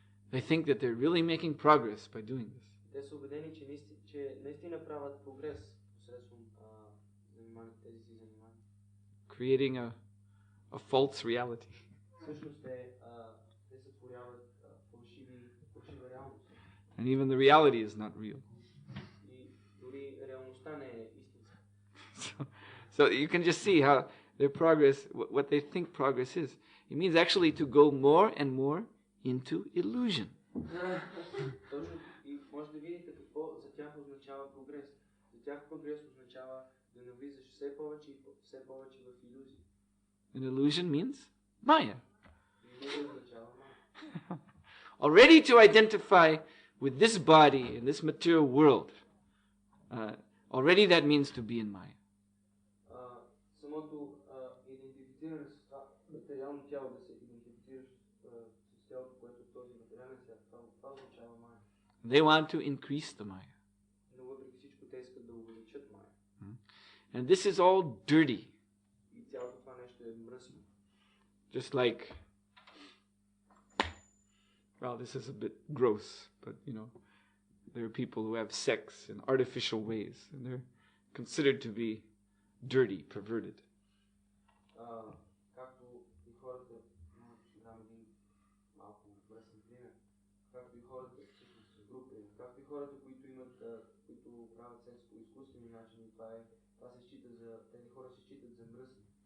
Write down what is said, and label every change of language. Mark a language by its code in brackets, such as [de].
[en] They think that they're really making progress by doing this. [bg] Те са убедени, че наистина правят прогрес посредством тези си занимания. [en] Creating a false reality. [bg] Всъщност те сътворяват фалшива реалност. [en] And even the reality is not real. [bg] И дори реалността не е истинска. [en] So you can just see how their progress, what they think progress is. It means actually to go more and more into illusion. [bg] Точно и може да видите какво за тях означава прогрес. За тях прогрес означава да навлизаш все повече в илюзии. [en] An illusion means Maya. [bg] Илюзия означава Maya. [en] Already to identify with this body in this material world, already that means to be in Maya. [bg] Самото идентифициране с това материално тяло, да се идентифицираш с тялото, което е този материален свят, това означава Мая. [en] They want to increase the Maya. [bg] Но въпреки всичко те искат да увеличат Мая. [en] And this is all dirty. [bg] И цялото това нещо е мръсно. [en] Just like, well, this is a bit gross, but you know, there are people who have sex in artificial ways, and they're considered to be dirty, perverted. [bg] Както и хората, ще дам един малко мръсен пример, както и хората, всъщност с друг пример, както и хората, които правят секс по изкуствени начини, това се счита тези хора се считат за мръсни.